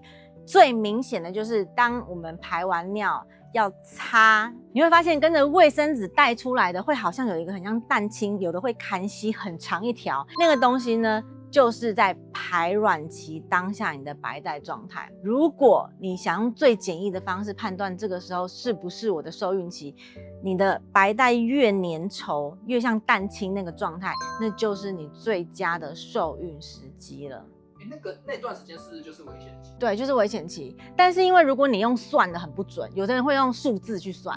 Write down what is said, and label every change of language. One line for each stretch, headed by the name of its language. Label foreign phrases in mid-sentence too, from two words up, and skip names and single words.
Chinese: 最明顯的就是當我們排完尿要擦，你會發現跟着衛生紙帶出來的會好像有一個很像蛋清，有的會看稀很長一條，那個東西呢就是在排卵期當下你的白帶狀態。如果你想用最簡易的方式判斷這個時候是不是我的受孕期，你的白帶越粘稠，越像蛋清那個狀態，那就是你最佳的受孕時機了。那段時间是不是就是危險期？对，就是危險期。但是因為如果你用算的很不準，有的人會用數字去算。